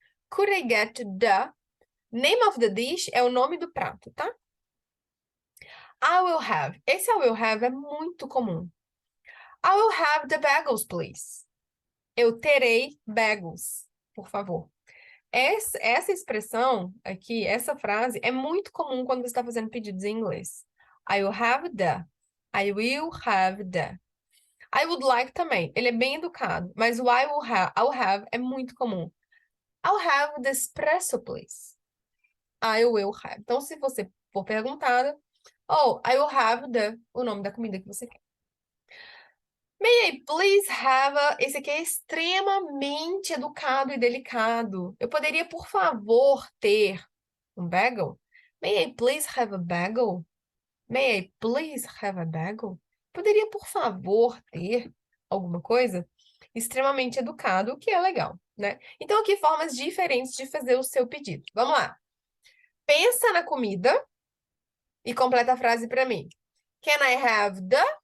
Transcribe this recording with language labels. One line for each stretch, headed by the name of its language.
English: Could I get the name of the dish
Portuguese: é o nome do prato, tá?
English: I will have.
Portuguese: Esse
English: I will have
Portuguese: é muito comum.
English: I will have the bagels, please.
Portuguese: Eu terei bagels, por favor. Essa expressão aqui, essa frase, é muito comum quando você está fazendo pedidos em inglês.
English: I will have the. I will have the. I would like
Portuguese: também. Ele é bem educado. Mas o
English: I'll have
Portuguese: é muito comum.
English: I'll have the espresso, please. I will have.
Portuguese: Então, se você for perguntada,
English: oh, I will have the,
Portuguese: o nome da comida que você quer.
English: May I please have a...
Portuguese: Esse aqui é extremamente educado e delicado. Eu poderia, por favor, ter um bagel?
English: May I please have a bagel? May I please have a bagel?
Portuguese: Poderia, por favor, ter? alguma coisa, extremamente educado, o que é legal, né? Então, aqui formas diferentes de fazer o seu pedido. Vamos lá. Pensa na comida e completa a frase para mim.
English: Can I have the?